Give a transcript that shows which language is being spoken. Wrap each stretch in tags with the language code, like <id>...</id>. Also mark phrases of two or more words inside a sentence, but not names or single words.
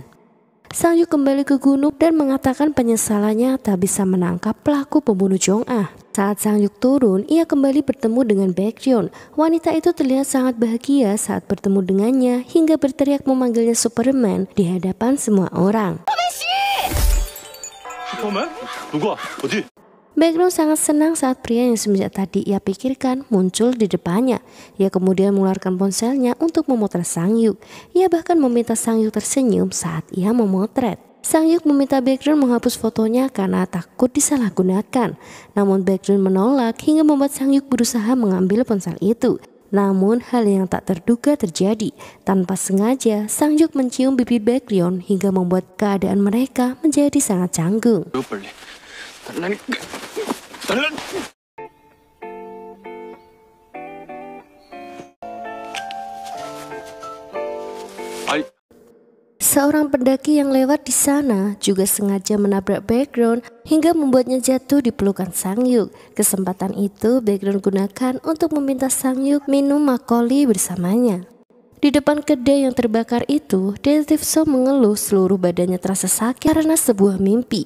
<id>Sang-yuk kembali ke gunung dan mengatakan penyesalannya tak bisa menangkap pelaku pembunuh Jong-ah. Saat Sang-yuk turun, ia kembali bertemu dengan Baekhyun. Wanita itu terlihat sangat bahagia saat bertemu dengannya hingga berteriak memanggilnya Superman di hadapan semua orang.</id> <ko>슈퍼맨? 누구야? 어디?</ko> <id>Baekhyun sangat senang saat pria yang semenjak tadi ia pikirkan muncul di depannya. Ia kemudian mengeluarkan ponselnya untuk memotret Sang-yuk. Ia bahkan meminta Sang-yuk tersenyum saat ia memotret. Sang-yuk meminta Baekhyun menghapus fotonya karena takut disalahgunakan. Namun Baekhyun menolak hingga membuat Sang-yuk berusaha mengambil ponsel itu. Namun hal yang tak terduga terjadi. Tanpa sengaja, Sang-yuk mencium pipi Baekhyun hingga membuat keadaan mereka menjadi sangat canggung.</id> <ko>이거 빨리 달라니까 달라 아이</ko> <id>Seorang pendaki yang lewat di sana juga sengaja menabrak Baekhyun hingga membuatnya jatuh di pelukan Sang-yuk. Kesempatan itu Baekhyun gunakan untuk meminta Sang-yuk minum makgeolli bersamanya. Di depan kedai yang terbakar itu, Detektif So mengeluh seluruh badannya terasa sakit karena sebuah mimpi.</id>